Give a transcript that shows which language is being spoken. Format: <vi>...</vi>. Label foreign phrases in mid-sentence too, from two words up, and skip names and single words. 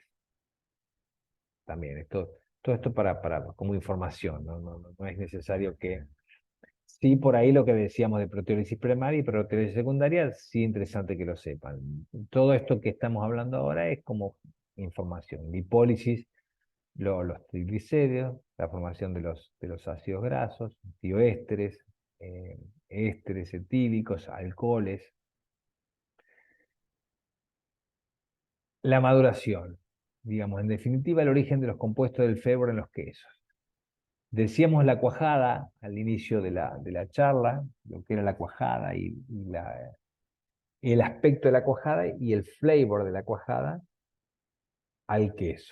<es>También, todo esto como información, no es necesario que... Sí, por ahí lo que decíamos de proteólisis primaria y proteólisis secundaria, sí interesante que lo sepan. Todo esto que estamos hablando ahora es como información. Lipólisis, los triglicéridos, la formación de los ácidos grasos, bioésteres, ésteres etílicos, alcoholes. La maduración, digamos, en definitiva, el origen de los compuestos del flavour en los quesos. Decíamos la cuajada al inicio de la charla, lo que era la cuajada y el aspecto de la cuajada y el flavor de la cuajada al queso.</es>